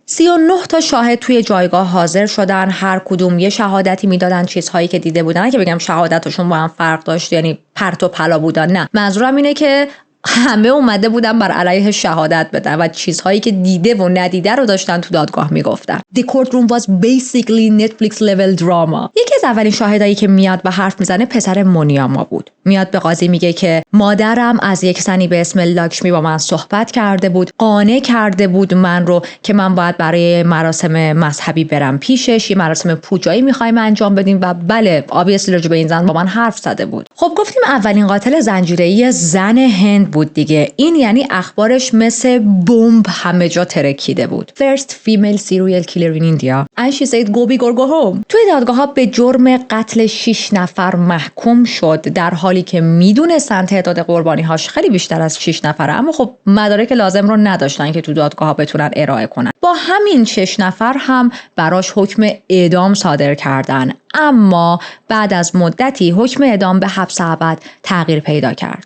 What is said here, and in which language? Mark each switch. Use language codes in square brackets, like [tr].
[fa] 39 تا شاهد توی جایگاه حاضر شدن، هر کدوم یه شهادتی میدادن، چیزهایی که دیده بودن. نه که بگم شهادتشون با هم فرق داشت، یعنی پرت و پلا بودن، نه، منظورم اینه که همه اومده بودن بر علیه شهادت بدن و چیزهایی که دیده و ندیده رو داشتن تو دادگاه میگفتن. [en] The courtroom was basically Netflix level drama. [fa] یکی از اولین شاهدایی که میاد و حرف میزنه پسر مونیاما بود. میاد به قاضی میگه که مادرم از یک زنی به اسم لاکشمی با من صحبت کرده بود، قانع کرده بود من رو که من باید برای مراسم مذهبی برم پیشش، یه مراسم پوجایی میخوایم انجام بدیم و بله obviously راجع به این زن با من حرف زده بود. خب گفتیم اولین قاتل زنجیره‌ای زن هند بود دیگه. این یعنی اخبارش مثل بمب همه جا ترکیده بود. [en] First female serial killer in India and she said go big or go home. [fa] توی دادگاه‌ها به جرم قتل 6 نفر محکوم شد، در حالی که میدونستن تعداد قربانی‌هاش خیلی بیشتر از 6 نفره، اما خب مدارک لازم رو نداشتن که تو دادگاه‌ها بتونن ارائه کنن. با همین 6 نفر هم براش حکم اعدام صادر کردن، اما بعد از مدتی حکم اعدام به حبس ابد تغییر پیدا کرد.